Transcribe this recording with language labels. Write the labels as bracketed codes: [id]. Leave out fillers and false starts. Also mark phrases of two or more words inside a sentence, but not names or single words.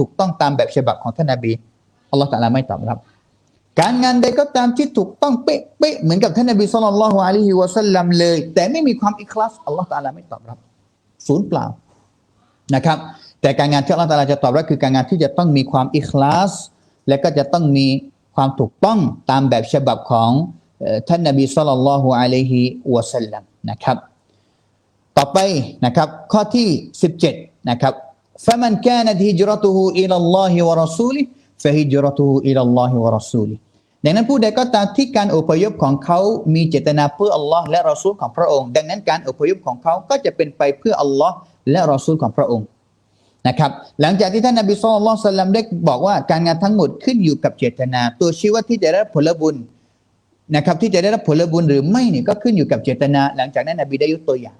[th] กต้องตามแบบฉบับของท่านนบีอัลลอฮฺตะอาลาไม่ตอบรับการงานใดก็ตามที่ถูกต้องเป๊ะๆเหมือนกับท่านนบี [ar] صلى الله عليه وسلم [th] เลยแต่ไม่มีความอิคลาสอัลลอฮฺตะอาลาไม่ตอบรับศูนย์เปล่านะครับแต่การงานที่อัลลอฮฺตะอาลาจะตอบรับคือการงานที่จะต้องมีความอิคลาสและก็จะต้องมีความถูกต้องตามแบบฉบับของท่านนบี [ar] صلى الله عليه وسلم [th] นะครับต่อไปนะครับข้อที่ 17นะครับ [ar] فمن كانت هجرته إلى الله ورسوله فهجرته إلى الله ورسوله [th] ดังนั้นผู้ใดก็ตามที่การอพยพของเขามีเจตนาเพื่ออัลลอฮ์และรอซูลของพระองค์ดังนั้นการอพยพของเขาก็จะเป็นไปเพื่ออัลลอฮ์และรอซูลของพระองค์นะครับหลังจากที่ท่านนบี [ar] صلى الله عليه وسلم [th] ได้บอกว่าการงาน ทั้งหมดขึ้นอยู่กับเจตนาตัวชี้วัดที่จะได้รับผลบุญนะครับที่จะได้รับผลบุญหรือไม่เนี่ยก็ขึ้นอยู่กับเจตนาหลังจากนั้นนบีได้ยกตัวอย่าง